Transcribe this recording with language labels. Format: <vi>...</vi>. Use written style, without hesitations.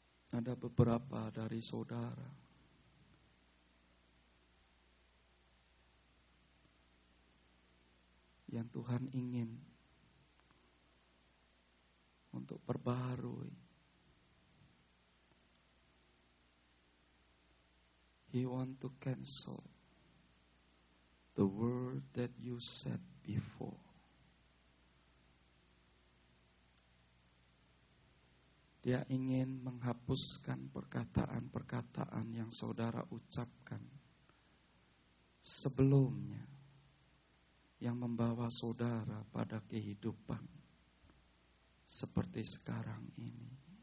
<id>Ada beberapa dari saudara yang Tuhan ingin untuk perbaharui.</id> <en>He want to cancel the word that you said before.</en> <id>Dia ingin menghapuskan perkataan-perkataan yang saudara ucapkan sebelumnya, yang membawa saudara pada kehidupan seperti sekarang ini.</id>